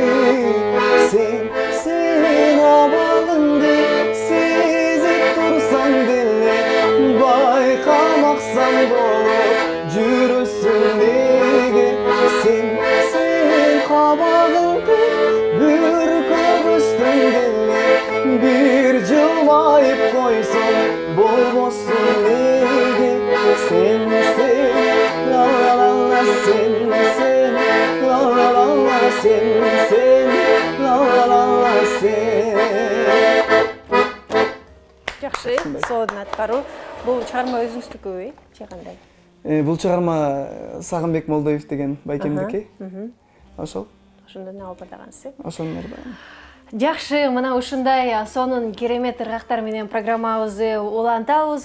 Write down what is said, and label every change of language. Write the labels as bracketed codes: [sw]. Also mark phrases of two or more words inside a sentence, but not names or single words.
[ky] Sen абалыңды сезип турсаң деле, байкамаксаң болуп жүрөсүң неге. Sen кабагыңды бир көрүстүң деле, бир жылмайып койсоң болбосун неге. Sen la la la sen la la la sen la la la sen. Жакшы, соодун аткаруу. Бул чыгарма өзүңүздүкүбү, же кандай? Бул чыгарма Сагынбек Молдоев деген байкемдики. Ошол. Ошондон алып бардыгансыз. Ошондон бардым. Жакшы, мына ушундай сонун керемет ыргактар менен программабызды улантабыз.